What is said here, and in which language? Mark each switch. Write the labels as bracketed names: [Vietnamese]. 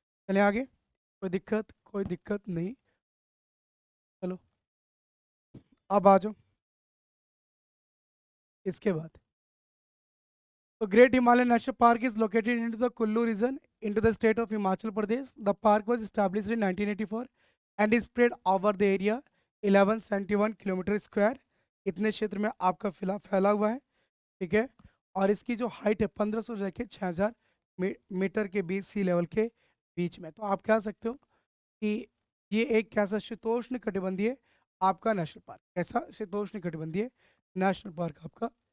[Hindi] चले आगे, कोई दिक्कत नहीं। चलो अब आ जाओ इसके बाद। [English] तो great Himalayan national park is located into the Kullu region into the state of Himachal Pradesh. The park was established in 1984 and is spread over the area 1171 kilometre square. [Hindi] इतने क्षेत्र में आपका फैला हुआ है, ठीक है। और इसकी जो हाइट है 1500 से लेकर 6000 मीटर के बीच सी लेवल के बीच में। तो आप कह सकते हो कि ये एक कैसा शीतोष्ण कटिबंधीय आपका नेशनल पार्क, कैसा शीतोष्ण कटिबंधीय नेशनल पार्क आपका।